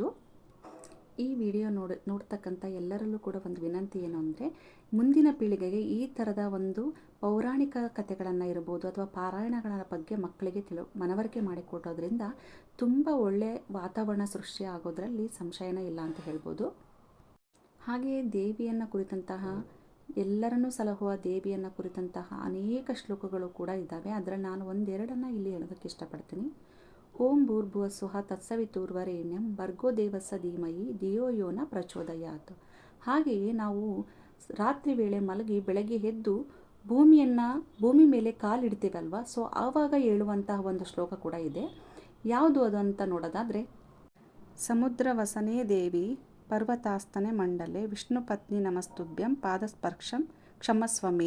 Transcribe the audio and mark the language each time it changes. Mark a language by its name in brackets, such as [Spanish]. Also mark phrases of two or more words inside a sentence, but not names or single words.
[Kannada] ಈ ವಿಡಿಯೋ ನೋಡ್ತಕ್ಕಂಥ ಎಲ್ಲರಲ್ಲೂ ಕೂಡ ಒಂದು ವಿನಂತಿ ಏನು ಅಂದರೆ, ಮುಂದಿನ ಪೀಳಿಗೆಗೆ ಈ ಥರದ ಒಂದು ಪೌರಾಣಿಕ ಕಥೆಗಳನ್ನು ಇರ್ಬೋದು ಅಥವಾ ಪಾರಾಯಣಗಳ ಬಗ್ಗೆ ಮಕ್ಕಳಿಗೆ ಮನವರಿಕೆ ಮಾಡಿಕೊಡೋದ್ರಿಂದ ತುಂಬ ಒಳ್ಳೆಯ ವಾತಾವರಣ ಸೃಷ್ಟಿ ಆಗೋದ್ರಲ್ಲಿ ಸಂಶಯನೇ ಇಲ್ಲ ಅಂತ ಹೇಳ್ಬೋದು. ಹಾಗೆಯೇ ದೇವಿಯನ್ನು ಕುರಿತಂತಹ, ಎಲ್ಲರನ್ನೂ ಸಲಹುವ ದೇವಿಯನ್ನು ಕುರಿತಂತಹ ಅನೇಕ ಶ್ಲೋಕಗಳು ಕೂಡ ಇದ್ದಾವೆ. ಅದರಲ್ಲಿ ನಾನು ಒಂದೆರಡನ್ನು ಇಲ್ಲಿ ಹೇಳೋದಕ್ಕೆ ಇಷ್ಟಪಡ್ತೀನಿ. [Sanskrit] ಓಂ ಭೂರ್ಭುವಸ್ಸುಃ ತತ್ಸವಿತುರ್ವರೆಣ್ಯಂ ಭರ್ಗೋ ದೇವಸ್ಯ ಧೀಮಹಿ ಧಿಯೋ ಯೋ ನ ಪ್ರಚೋದಯಾತ್. [Kannada] ಹಾಗೆಯೇ ನಾವು ರಾತ್ರಿ ವೇಳೆ ಮಲಗಿ ಬೆಳಗ್ಗೆ ಎದ್ದು ಭೂಮಿ ಮೇಲೆ ಕಾಲಿಡ್ತೀವಲ್ವ, ಸೊ ಆವಾಗ ಹೇಳುವಂತಹ ಒಂದು ಶ್ಲೋಕ ಕೂಡ ಇದೆ. ಯಾವುದು ಅದು ಅಂತ ನೋಡೋದಾದರೆ, [Sanskrit] ಸಮುದ್ರ ವಸನೇ ದೇವಿ ಪರ್ವತಾಸ್ತನೆ ಮಂಡಲೆ ವಿಷ್ಣು ಪತ್ನಿ ನಮಸ್ತುಭ್ಯಂ ಪಾದಸ್ಪರ್ಶಂ ಕ್ಷಮಸ್ವಮೇ.